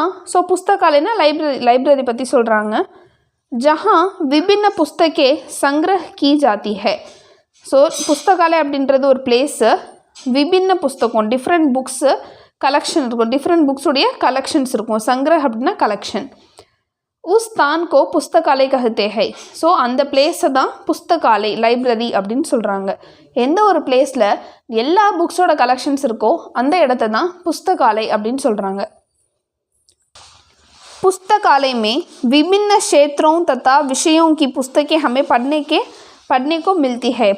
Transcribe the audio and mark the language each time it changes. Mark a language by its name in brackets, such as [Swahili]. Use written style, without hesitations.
[Tamil] So புஸ்தகாலைனா library பற்றி சொல்கிறாங்க. [Hindi] जहाँ विभिन्न पुस्तकें संग्रह की जाती है. [Tamil] ஸோ புஸ்தகாலை அப்படின்றது ஒரு பிளேஸு, விபின்ன புஸ்தகம் டிஃப்ரெண்ட் புக்ஸு கலெக்ஷன் இருக்கும், டிஃப்ரெண்ட் புக்ஸுடைய கலெக்ஷன்ஸ் இருக்கும். சங்கிரஹ் அப்படின்னா கலெக்ஷன். [Hindi] உஸ் தான் கோ புஸ்தகாலை கஹத்தே ஹை. [Tamil] ஸோ அந்த பிளேஸை தான் புஸ்தகாலை லைப்ரரி அப்படின்னு சொல்கிறாங்க. எந்த ஒரு பிளேஸில் எல்லா புக்ஸோட கலெக்ஷன்ஸ் இருக்கோ அந்த இடத்த தான் புஸ்தகாலை அப்படின்னு சொல்கிறாங்க. [Hindi] पुस्तकालय में विभिन्न क्षेत्रों तथा विषयों की पुस्तकें हमें पढ़ने को मिलती है.